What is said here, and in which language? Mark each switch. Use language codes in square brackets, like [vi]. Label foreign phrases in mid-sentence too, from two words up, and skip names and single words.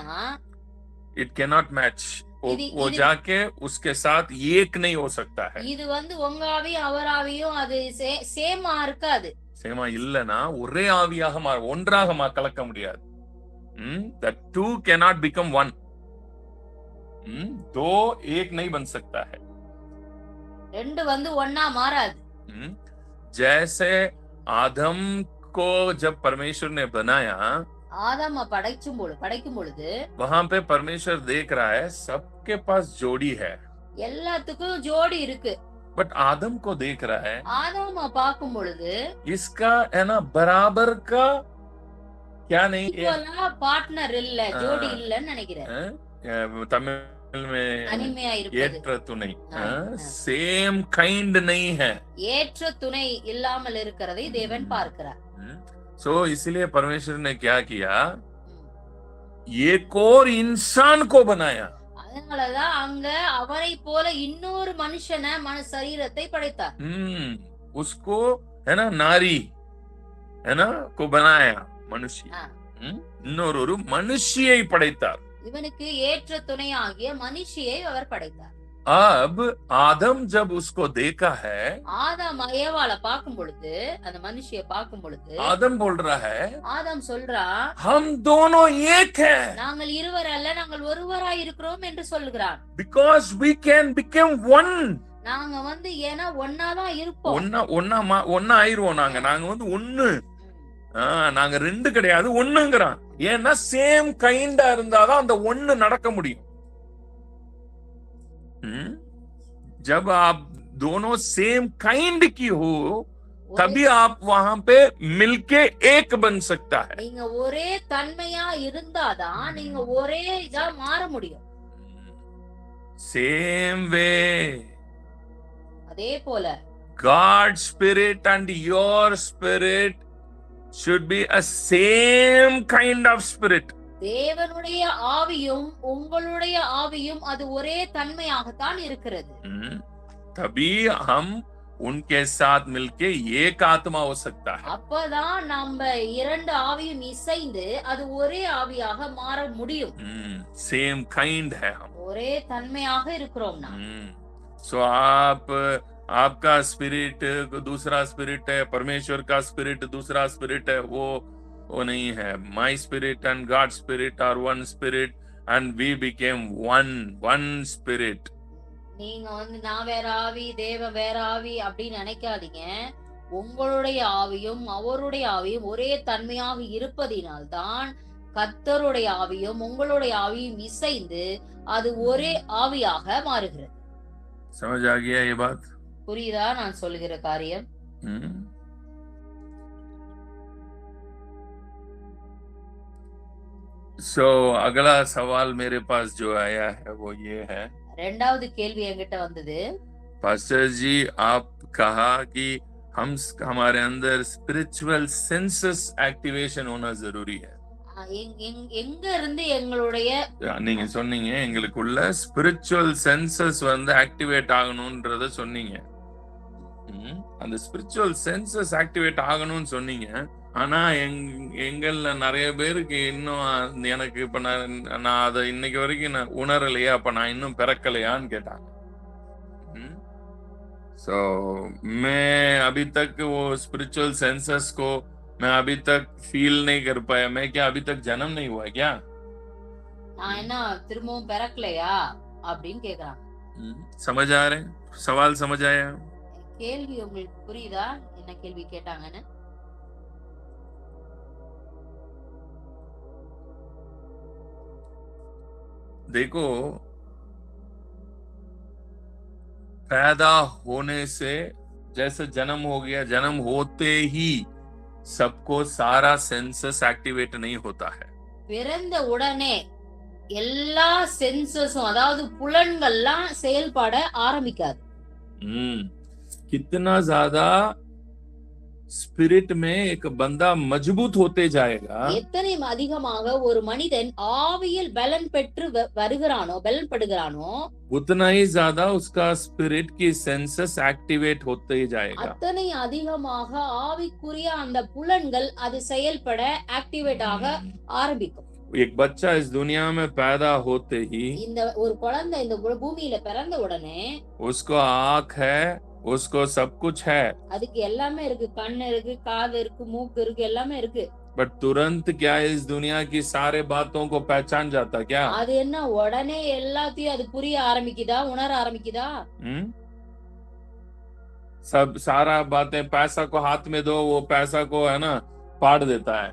[en] it cannot match. [hi] वो जाके उसके साथ एक नहीं हो सकता है. [ta] இது உங்க ஆவி அவர் ஆவியும் அது சேமா இருக்காது. சேமா இல்லனா ஒரே ஆவியாக ஒன்றாக கலக்க முடியாது. [en] The two cannot become one. [hi] दो एक नहीं बन सकता है. [ta] ரெண்டு ஒண்ணா மாறாது. [hi] जैसे आदम को जब परमेश्वर ने बनाया, [ta] आदम படைக்கும் பொழுது [hi] वहां पे परमेश्वर देख रहा है सबके पास जोड़ी है, [ta] எல்லாத்துக்கும் ஜோடி இருக்கு. [hi] बट आदम को देख रहा है, [ta] आदम பார்க்கும் பொழுது [hi] इसका है ना बराबर का क्या नहीं, [ta] பார்ட்னர் இல்ல, ஜோடி இல்லன்னு நினைக்கிறேன். [hi] तमिल में [ta] ஏற்ற துணை, [en] same kind [hi] नहीं है. [ta] ஏற்ற துணை இல்லாமல் இருக்கிறதை தேவன் பார்க்கிறார். [hi] सो इसलिए परमेश्वर ने क्या किया, एक और इंसान को बनाया। [ta] அதனாலதான் அங்க அவரை போல இன்னொரு மனுஷனை சரீரத்தை படைத்தார். [hi] उसको है ना नारी है ना को बनाया मनुष्य, [ta] இன்னொரு மனுஷியை படைத்தார். இவனுக்கு ஏற்ற துணையாகிய மனுஷியை அவர் படைத்தார். [hi] अब आदम जब उसको देखा है, [ta] ஆதாம் ஏவாளை பார்க்கும் பொழுது, அந்த மனுஷியை பார்க்கும் பொழுது, [hi] आदम बोल रहा है, [ta] ஆதாம் சொல்றா, [hi] हम दोनों एक हैं, [ta] நாங்கள் இருவர் அல்ல, நாங்கள் ஒருவராய் இருக்கிறோம் என்று சொல்கிறான். [en] because we can become one. [ta] நாங்க ஏன்னா ஒன்னாதான் இருப்போம், ஒன்னா ஆயிருவோம். நாங்க ஒண்ணு, நாங்க ரெண்டு கிடையாது, ஒண்ணுங்கிறான். ஏன்னா [en] same kinda [ta] இருந்தாதான் அந்த ஒண்ணு நடக்க முடியும். [hi] जब आप दोनों [en] same kind [hi] की हो, तभी आप वहां पे मिलके एक बन सकता है. [ta] நீங்க ஒரே தன்மையா இருந்தாதான் நீங்க ஒரே இதா மாற முடியும். [en] same way, [ta] அதே போல [en] God spirit and your spirit should be a same kind of spirit. [ta] தேவனுடைய ஆவியும் உங்களுடைய ஆவியும் அது ஒரே தன்மையாகத்தான் இருக்கிறது. [hi] तभी हम उनके साथ मिलके एक आत्मा हो सकता है. [ta] அப்பதான் நம்ம இரண்டு ஆவியும் இசைந்து அது ஒரே ஆவியாக மாற முடியும். [en] same kind [hi] है हम, [ta] ஒரே தன்மையாக இருக்கிறோம்னா. [hi] सो आपका स्पिरिट दूसरा स्पिरिट है, परमेश्वर का स्पिरिट दूसरा स्पिरिट है, वो नहीं है. [en] My spirit and God's spirit are one spirit and we became one spirit. [ta] நீங்க நான் வேற ஆவி, தேவ வேற ஆவி அப்படின்னு நினைக்காதீங்க. உங்களுடைய ஆவியும் அவருடைய ஆவியும் ஒரே தன்மையாக இருப்பதினால்தான் கர்த்தருடைய ஆவியும் உங்களுடைய ஆவியும் இசைந்து அது ஒரே ஆவியாக மாறுகிறது. [hi] समझ आ गया ये बात? [ta] புரியுதா நான் சொல்லுகிற காரியம்? [hi] So अगला सवाल मेरे पास जो आया है वो ये है, [ta] இரண்டாவது கேள்வி என்கிட்ட வந்தது, [hi] पास्टर जी आप कहा कि हमारे अंदर [en] spiritual senses activation [hi] होना जरूरी है. [ta] எங்க இருந்து எங்களுடைய நீங்க சொன்னீங்க எங்களுக்குள்ள [en] spiritual senses activate [ta] ஆகணும்ன்றத சொன்னீங்க. அந்த [en] spiritual senses activate [ta] ஆகணும்னு சொன்னீங்க. ஆனா எங்கள்ல நிறைய பேருக்கு இன்னும் எனக்கு இப்ப நான் அதை இன்னைக்கு வரைக்கும் நான் உணரலையா, அப்ப நான் இன்னும் பிறக்கலையான்னு கேட்டாங்க. [hi] सो मैं अभी तक वो [en] spiritual senses [hi] को मैं अभी तक फील नहीं कर पाया. मैं क्या अभी तक जन्म नहीं हुआ क्या? [ta] நான் என்ன திரும்பவும் பிறக்கலையா அப்படின்னு கேக்குறாங்க. [hi] समझ आ रहे? सवाल समझ आया? [ta] கேள்வி உங்களுக்கு புரியுதா என்ன கேள்வி கேட்டாங்கன்னு? [hi] देखो, पैदा होने से जैसे जन्म हो गया, जन्म होते ही सबको सारा [en] senses activate [hi] नहीं होता है. [ta] பிறந்த உடனே எல்லா சென்சஸும் அதாவது புலன்கள்லாம் செயல்பட ஆரம்பிக்காது. [hi] कितना ज्यादा स्पिरिट में एक बंदा मजबूत होते जाएगा, [ta] எத்தனை அதிகமாக ஒரு மனிதன் ஆவியில் பலன் பெற்று பலன் படுகிறானோ [hi] उतना ही ज्यादा उसका स्पिरिट की [en] senses activate [hi] होते जाएगा. [ta] அத்தனை அதிகமாக ஆவிக்குரிய அந்த புலன்கள் அது செயல்பட ஆக்டிவேட் ஆக ஆரம்பிக்கும். [hi] एक बच्चा इस दुनिया में पैदा होते ही [ta] இந்த ஒரு குழந்தை இந்த பூமியில பிறந்த உடனே [hi] उसको आँख है, उसको सब कुछ है, [ta] அதுக்கு எல்லாமே இருக்கு, கண்ணு இருக்கு, காது இருக்கு, மூக்கு இருக்கு, எல்லாமே இருக்கு. [hi] बट तुरंत क्या इस दुनिया की सारे बातों को पहचान जाता क्या? [ta] அது என்ன உடனே எல்லாத்தையும் அது புரிய ஆரம்பிக்குதா, உணர ஆரம்பிக்குதா? [hi] सब सारा बातें, पैसा को हाथ में दो, वो पैसा को है ना पाड़ देता है.